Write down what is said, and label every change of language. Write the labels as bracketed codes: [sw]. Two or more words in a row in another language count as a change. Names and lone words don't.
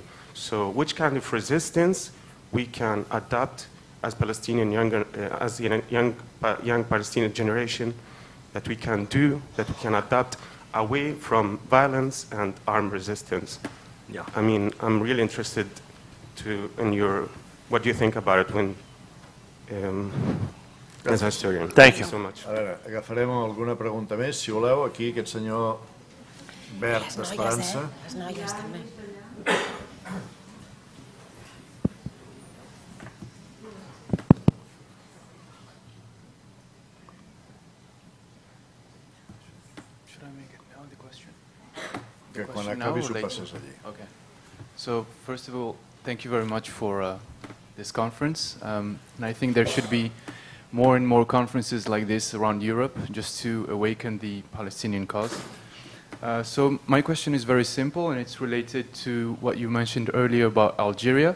[en] So which kind of resistance we can adopt as Palestinian as the young Palestinian generation, that we can do, that we can adapt away from violence and armed resistance? Yeah. I mean, I'm really interested in what do you think about it when, as a historian. Thank you so much. [ca] A veure, agafarem alguna pregunta més, si voleu. Aquí, aquest senyor verd d'Esperança. Les noies, també. [en] Should I make it now, the question? [ca] Que quan acabis ho passes allí. [en] Okay. So, first of all, thank you very much for this conference. And I think there should be more and more conferences like this around Europe, just to awaken the Palestinian cause. So my question is very simple, and it's related to what you mentioned earlier about Algeria.